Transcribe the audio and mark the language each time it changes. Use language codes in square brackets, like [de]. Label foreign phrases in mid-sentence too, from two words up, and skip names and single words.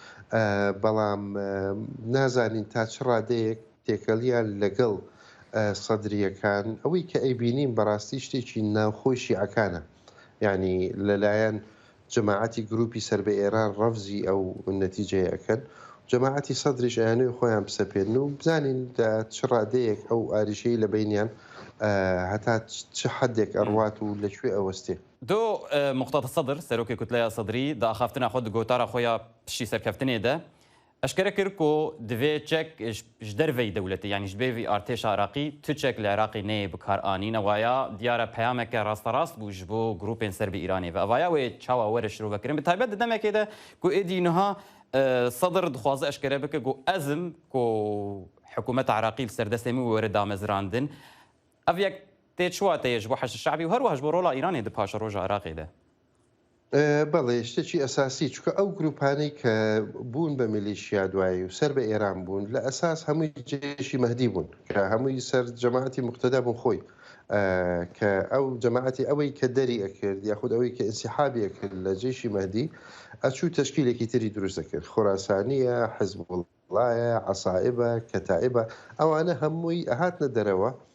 [ckb] بەڵام نازانین تا چ ڕادەیەک تێکەلیان لەگەڵ سەدریەکان ئەوەی کە ئەیبینیم بەڕاستی شتێکی ناوخۆی شیعەکانە یعنی لەلایەن جەماعەتی گروپی سەر بە ئێران ڕەفزی ئەو نەتیجەیە ئەەکەن جەماعەتی سەدریش ئەیانەوەی خۆیان بسەپێن و بزانین چ ڕادەیەک ئەو ئاریشەی لە بینیان هەتا چ حدێک ئەڕوات و لەکوێ ئەوەستێ [ku] دو مقتەدە سەدر سەرۆکی کوتلەیە سەدری داخافتنا خۆ گۆتارە خۆیان پشتی سەرکەفتنێدا ئەشکرە کرد و divê çek ji derveyî dewletê yanî ji bêvî artêşa Iraqî tu çek li Iraqê neyê bikaranîne waya diyara peyameke rasterast bû ji bo grûpên serbî Îranê ve evaya wê çawa were şirovekirin bi taybet di demekê de ku êdî niha Sedr dixwaze eşkere bike ku ezim ku hikûmeta Iraqî li serdestê min were damezirandin ev yek tê çiwateye ji bo heşt şeعبî û her wiha ji bo rola Îranê di paşa roja Iraqê de [ckb] بەڵێ شتێکی ئەساسی چکە ئەو گروپانەی کە بوون بە میلیشیا دوایی و سەر بە ئێران بوون لە ئەساس هەمووی جێشی مەهدی بوون کە هەمووی سەر جەماعەتی مقتەدا بوون خۆی کە ئەو جەماعەتی ئەوەی کە دەری ئەکرد یاخود ئەوەی کە ئینسیحابی ئەکرد لە جێشی مەهدی ئەچوو تەشکیلێکی تری دروست دەکرد خۆراسانیە حزبوڵایە عەسائبە کەتائبە ئەوانە هەمووی ئەهاتنە دەرەوە